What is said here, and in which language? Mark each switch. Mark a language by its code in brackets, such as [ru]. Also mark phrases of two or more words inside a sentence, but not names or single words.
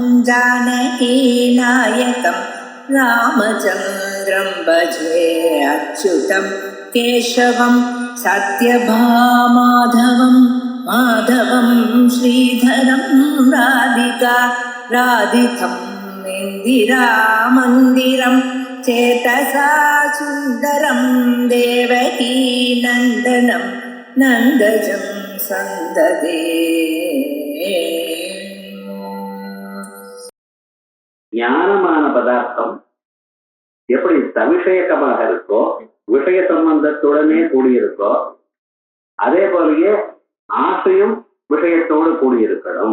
[sa] जानकीनायकं रामचन्द्रं भजे अच्युतं केशवं सत्यभामाधवं माधवं श्रीधरं राधिका राधितं इन्दिरामन्दिरं चेतसा सुन्दरं देवकी नन्दनं नन्दजं सन्ददे. [ta] ஞானமான பதார்த்தம் எப்படி சவிஷயகமாக இருக்கோ, விஷய சம்பந்தத்துடனே கூடியிருக்கோ, அதே போலயே ஆசையும் விஷயத்தோடு கூடியிருக்கணும்.